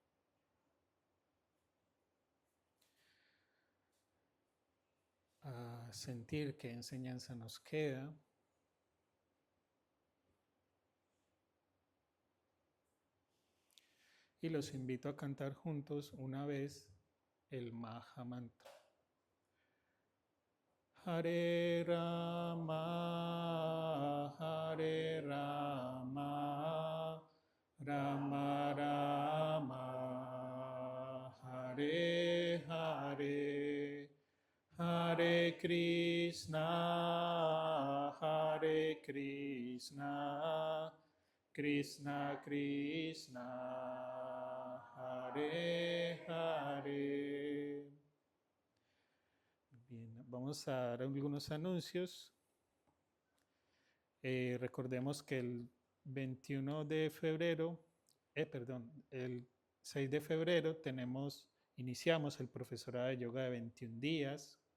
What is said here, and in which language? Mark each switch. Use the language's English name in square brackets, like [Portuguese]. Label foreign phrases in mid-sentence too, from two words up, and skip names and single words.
[Spanish] A sentir qué enseñanza nos queda. Y los invito a cantar juntos una vez el Maha Mantra. [Sanskrit] Hare Rama, Hare Rama, Rama Rama, Hare Hare, Hare Krishna, Hare Krishna, Krishna Krishna, Hare Hare. [Spanish] Bien, vamos a dar algunos anuncios. Recordemos que el 21 de febrero, el 6 de febrero iniciamos el profesorado de yoga de 21 días.